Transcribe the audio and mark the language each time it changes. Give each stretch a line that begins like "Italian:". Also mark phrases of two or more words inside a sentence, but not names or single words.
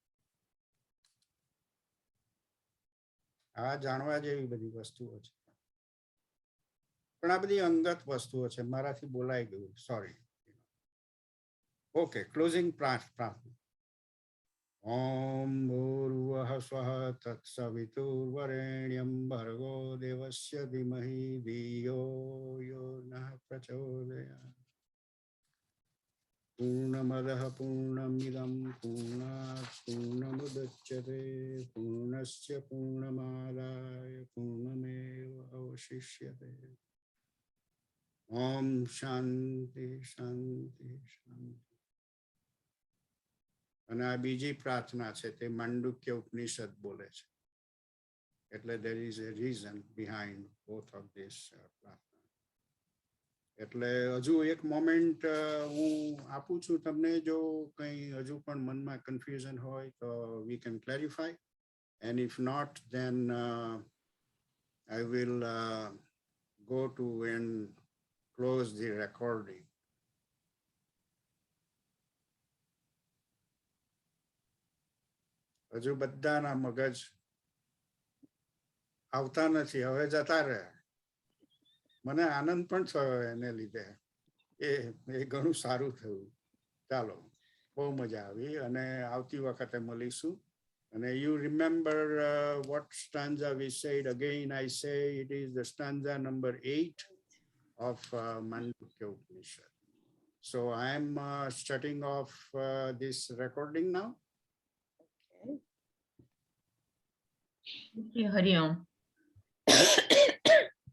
Gujarati: આ જાણવા જેવી બધી વસ્તુઓ છે, પણ આ બધી અંગત વસ્તુઓ છે, મારાથી બોલાઈ ગયું, સોરી. ઓકે, ક્લોઝિંગ પ્રાર્થના.
Sanskrit: ॐ भूर्भुवः स्वः तत्सवितुर्वरेण्यं भर्गो देवस्य धीमहि धियो यो नः प्रचोदयात्. पूर्णमदः पूर्णमिदं पूर्णात्पूर्णमुदच्यते पूर्णस्य पूर्णमादाय पूर्णमेवावशिष्यते. ॐ शान्तिः शान्तिः शान्तिः.
Gujarati: અને આ બીજી પ્રાર્થના છે તે માંડુક્ય ઉપનિષદ બોલે છે, એટલે
English: there is a reason behind both of this
Gujarati: પ્રાર્થના. એટલે હજુ એક મોમેન્ટ હું આપું છું તમને, જો કંઈ હજુ પણ મનમાં કન્ફ્યુઝન હોય તો
English: we can clarify, and if not then I will go to and close the recording.
Gujarati: હજુ બધાના મગજ આવતા નથી, હવે જતા રહ્યા. મને આનંદ પણ થયો એને લીધે, એ ઘણું સારું થયું. ચાલો, બહુ મજા આવી અને આવતી વખતે મળીશું. અને
English: you remember what stanza we said? Again I say it is the stanza number 8 of Mandukya Upnishad. So I am shutting off this recording now. Hari Om.